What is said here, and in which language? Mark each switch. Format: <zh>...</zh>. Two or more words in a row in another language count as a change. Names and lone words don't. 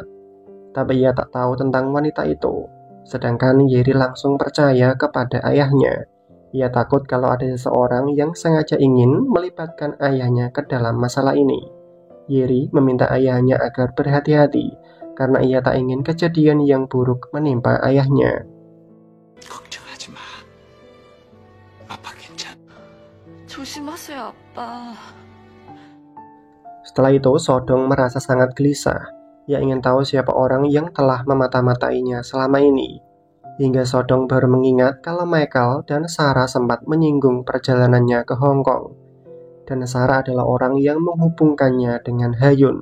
<id>Tapi ia tak tahu tentang wanita itu. Sedangkan Yeri langsung percaya kepada ayahnya. Ia takut kalau ada seseorang yang sengaja ingin melibatkan ayahnya ke dalam masalah ini. Yeri meminta ayahnya agar berhati-hati karena ia tak ingin kejadian yang buruk menimpa ayahnya.</id> <ko>걱정하지 마. 아빠 괜찮아. 조심하세요, 아빠.</ko> <id>Setelah itu, Sodong merasa sangat gelisah. Ia ingin tahu siapa orang yang telah memata-matainya selama ini. Hingga Sodong baru mengingat kalau Michael dan Sarah sempat menyinggung perjalanannya ke Hong Kong. Dan Sarah adalah orang yang menghubungkannya dengan Hayun.</id>